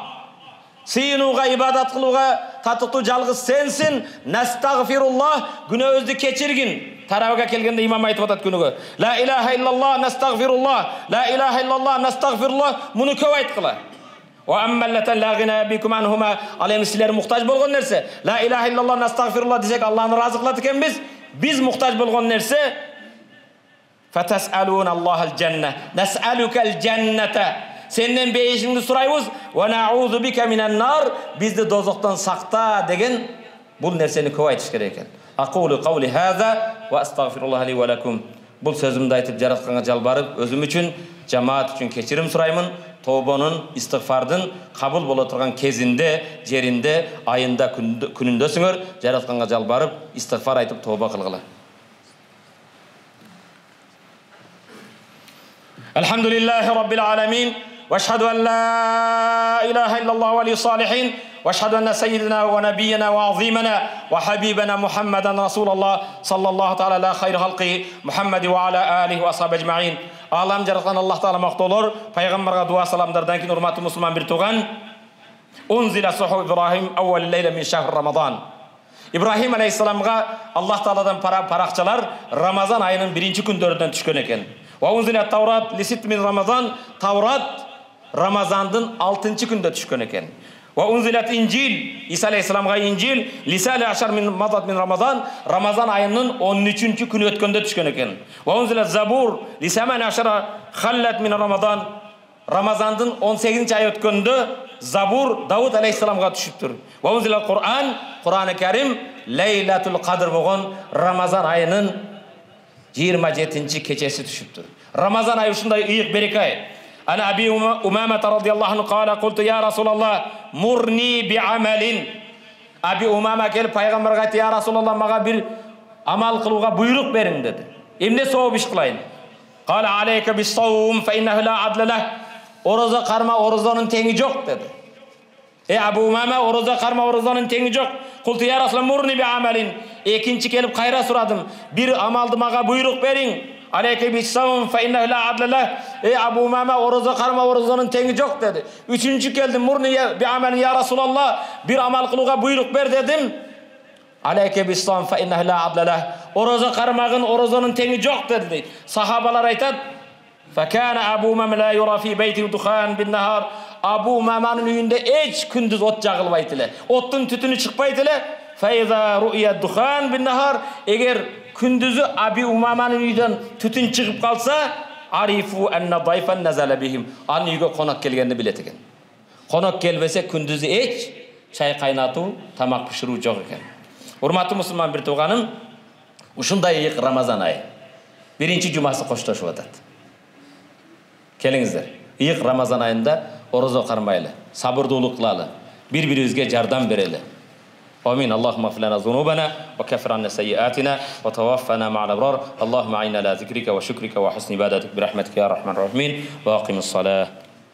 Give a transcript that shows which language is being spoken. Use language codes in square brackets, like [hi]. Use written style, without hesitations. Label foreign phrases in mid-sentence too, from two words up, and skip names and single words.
[ky] Сыйынууга, ибадат кылууга татыктуу жалгыз сенсин. Настагфируллах, күнөөбүздү кечиргин. Тарабыга келгенде имам айтып атат күнүгө. [ar] لا إله إلا الله، نستغفر الله. لا إله إلا الله, [ky] настагфируллах. Муну көп айткыла. [ar] وأما اللتان لا غنى بكم عنهما. [ky] Ал эми силер муктаж болгон нерсе. [ar] لا إله إلا الله, [ky] настагфируллах десек Аллахны разы кылат экенбиз. Биз муктаж болгон нерсе [ar] فتسألون الله الجنة. نسألك الجنة. [kk] Сенден бейишіңді сұрайбыз. [ar] ونعوذ بك من النار. [kk] Бізді дозоқтан сақта деген бұл нәрсені көп айтыш керек екен. [ar] أقول قولي هذا وأستغفر الله لي ولكم. [kk] Бұл сөзімді айтып жаратқанға жалбарып, өзім үшін, жамаат үшін кешірім сұраймын. Тобаның, истигфардың қабыл бола тұрған кезінде, жерінде, айында, күніндесіңер. Жаратқанға жалбарып, истигфар айтып тоба қылғыла. [ar] الحمد لله رب العالمين. واشهد ان لا اله الا الله ولي الصالحين واشهد ان سيدنا ونبينا وعظيمنا وحبيبنا محمدا رسول الله صلى الله تعالى على خير خلقه محمد وعلى اله واصحابه اجمعين. [ky] Алам жаратқан Аллах Таала мактоолор, пайгамбарга дуа саламдардан кийин урматтуу мусулман бир тууган. [ar] أنزلت صحف Ибрахим أول ليلة من شهر رمضان. [ky] Ибрахим алейхиссаламга Аллах Тааладан паракчалар Рамазан айынын 1-чи күндөрүнөн түшкөн экен. [ar] وأنزلت Таурат لست من رمضان. [ky] Таурат Рамазандын 6-чы күндө түшкөн экен. [ar] وأنزل الإنجيل, [ky] Иса алейхиссаламга Инжил [ar] لثلاث عشر من مضت من رمضان, [ky] Рамазан айынын 13-чү күнү өткөндө түшкөн экен. [ar] وأنزل الزبور لثمان عشرة خلت من رمضان, [ky] Рамазандын 18-чы ай өткөндө Забур Давуд алейхиссаламга түшүптүр. [ar] وأنزل القرآن, [ky] Кур'аны Карим Лейлатул Кадр болгон Рамазан айынын 27-чи кечеси түшүптүр. Рамазан айы ушундай ыйык береке ай. [ar] أنا أبي أمامة رضي الله عنه قال قلت يا رسول الله مرني بعمل. [ky] أبي أمامة келип пайгамбарга айтты, [ar] يا رسول الله [ky] мага бир амал кылууга буйрук бериң деди. Эмне сооп иш кылайын? [ar] قال عليك بالصوم فإنه لا عدل له. [ky] Орозо карма, орозонун теңи жок деди. Абу Умама, орозо карма, орозонун теңи жок. [ar] قلت يا رسول الله مرني بعمل. [ky] Экинчи келип кайра сурадым. Бир амалды мага буйрук бериң. [ar] عليك بالصوم فإنه لا عدل له. [ky] Абу Умама, орозо карма, орозонун теңи жок деди. Үчүнчү келдим, [ar] مرني بعمل يا رسول الله, [ky] бир амал кылууга буйрук бер дедим. [ar] عليك بالصوم فإنه لا عدل له. [ky] Орозо кармагын, орозонун теңи жок деди дейт. Сахабалар айтат, [ar] فكان أبو أمامة لا يرى في بيته دخان بالنهار. [ky] Абу Умаманын үйүндө эч күндүз от жагылбайт эле. Оттун түтүнү чыкпайт эле. [ar] فإذا رئي دخان بالنهار. [ky] Эгер күндүзү Аби Умаманын үйдөн түтүн чыгып калса, [ar] عرفوا أن ضيفا نزل بهم. [ky] Анын үйгө конок келгенди билет экен. Конок келбесе күндүзү эч чай кайнатуу, тамак пиширүү жок экен. Урматтуу мусулман бир тууганым, ушундай ыйык Рамазан айы 1-чи жумасы коштошуп атат. Келиңиздер, ыйык Рамазан айында орозо кармайлы, сабырдуулук кылалы, бири-бирибизге жардам берели. [ar] آمين. اللهم اغفر لنا ذنوبنا وكفر عنا سيئاتنا وتوفنا مع الأبرار. اللهم أعنا على ذكرك وشكرك وحسن عبادتك برحمتك يا أرحم الراحمين. وأقم الصلاة.